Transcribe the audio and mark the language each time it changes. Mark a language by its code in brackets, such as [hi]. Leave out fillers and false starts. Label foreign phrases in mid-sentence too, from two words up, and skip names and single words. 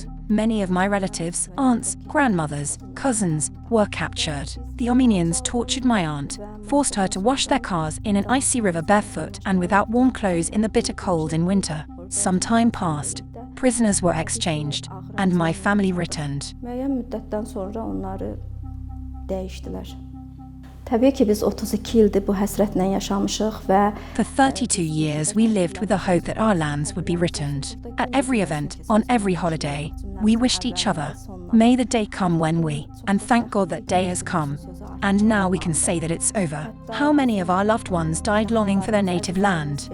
[en] Many of my relatives, aunts, grandmothers, cousins, were captured. The Armenians tortured my aunt, forced her to wash their cars in an icy river barefoot and without warm clothes in the bitter cold in winter. Some time passed. Prisoners were exchanged, and my family returned. [az] Təbii ki biz 32 ildir bu həsrətlə yaşamışıq və [en] For 32 years we lived with the hope that our lands would be returned. At every event, on every holiday, we wished each other, may the day come when we, and thank God that day has come. And now we can say that it's over. How many of our loved ones died longing for their native land?